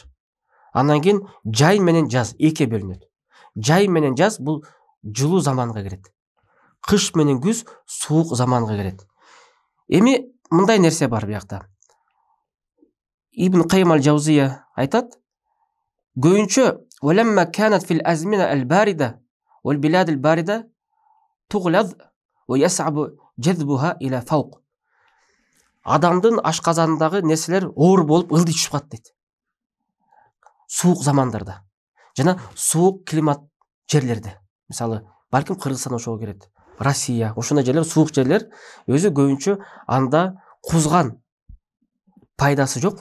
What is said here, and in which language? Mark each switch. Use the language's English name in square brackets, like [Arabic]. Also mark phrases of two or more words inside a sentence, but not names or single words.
[Kyrgyz] Андан кийин жай менен жаз эки бөлүнөт. Жай менен жаз бул жылуу заманга кирет. Кыш менен күз суук заманга кирет. Эми мындай нерсе бар биякта. [Arabic] Ибн Кайым аль-Жаузия [Kyrgyz] айтат: көбүнчө [Arabic] ولما كانت في الأزمنة الباردة والبلاد الباردة تغلظ ويصعب جذبها إلى فوق. [Kyrgyz] Адамдын ашказанындагы нерселер оор болуп ылдый түшүп калат дейт. Суук замандарда жана суук климат жерлерде. Мисалы, балким Кыргызстан ошого кирет. Россия, ошондой жерлер, суук жерлер өзү көбүнчө анда кузган пайдасы жок.